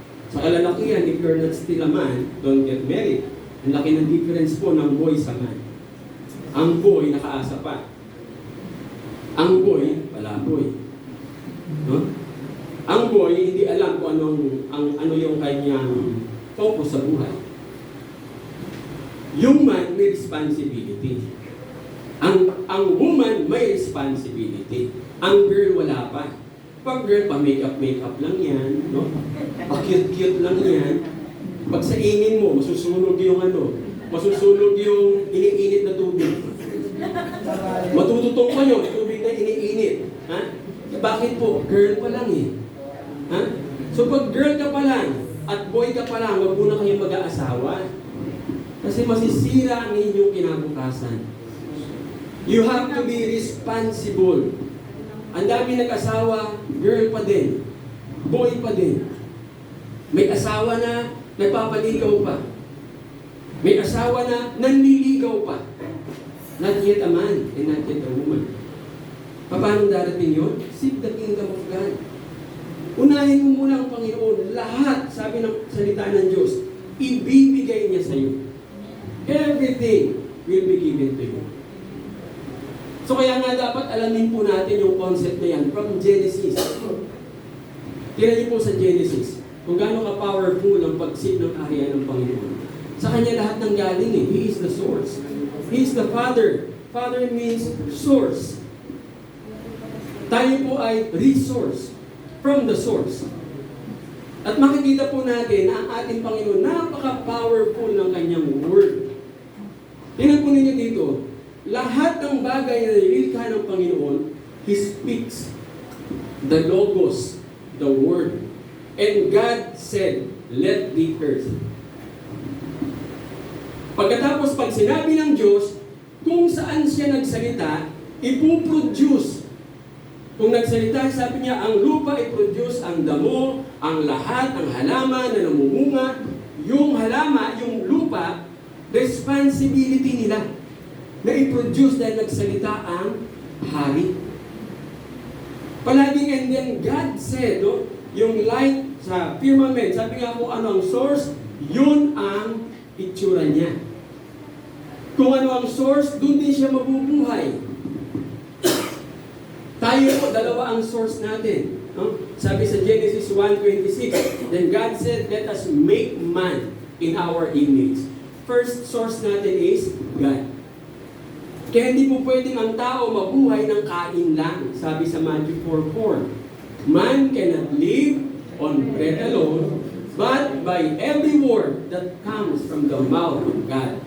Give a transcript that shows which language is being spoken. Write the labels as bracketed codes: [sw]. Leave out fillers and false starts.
[tl] Sa kalalakihan, [en] if you're not still a man, don't get married. [tl] Ang laki ng difference po ng boy sa man. Ang boy, nakaasa pa. Ang boy, palaboy. No? Ang boy, hindi alam kung ano yung kanyang focus sa buhay. Yung man, may responsibility. Ang woman, may responsibility. Ang girl, wala pa. Pag girl, pa-makeup lang yan. No? Pa-cute-cute lang yan. Pag sa ingin mo, masusunog yung masusunog yung iniinit na tubig. Matututong pa yun, tubig na iniinit. Ha? Bakit po? Girl pa lang eh. Ha? So pag girl ka pa lang, at boy ka pa lang, wag muna kayong mag-aasawa. Kasi masisira ang inyong kinabukasan. [en] You have to be responsible. [tl] Ang dami nag-asawa, girl pa din. Boy pa din. May asawa na, nagpapaligaw pa. May asawa na, nanliligaw pa. [en] Not yet a man and not yet a woman. [tl] Paano darating yun? [en] Seek the kingdom of God. [tl] Unahin mo muna ang Panginoon. Lahat, sabi ng salita ng Diyos, ibibigay niya sa iyo. [en] Everything will be given to you. [tl] So kaya nga dapat alamin po natin yung concept na yan from Genesis. Tira niyo po sa Genesis kung gaano ka-powerful ang pag-seek ng kaharian ng Panginoon. Sa Kanya lahat ng galing eh. [en] He is the source. He is the Father. Father means source. [tl] Tayo po ay resource [en] from the source. [tl] At makikita po natin na ang ating Panginoon napaka-powerful ng Kanyang Word. Tingnan po ninyo dito, lahat ng bagay na nilikha ng Panginoon, [en] He speaks the Logos, the Word. And God said, let the earth. [tl] Pagkatapos pag sinabi ng Diyos, kung saan siya nagsalita, ipuproduce. Kung nagsalita, sabi niya, ang lupa i-produce ang damo, ang lahat, ang halaman na namumunga. Yung halaman, yung lupa, responsibility nila na i-produce dahil nagsalita ang hari. Palaging, [en] and then God said, [tl] no, yung light sa firmament, sabi nga kung ano ang source, yun ang itsura niya. Kung ano ang source, doon din siya mabubuhay. Tayo po, dalawa ang source natin. [en] No? [tl] Sabi sa [en] Genesis 1:26, then God said, let us make man in our image. First source natin is God. [tl] Kaya hindi po pwedeng ang tao mabuhay ng kain lang. Sabi sa [en] Matthew 4:4, man cannot live on bread alone, but by every word that comes from the mouth of God.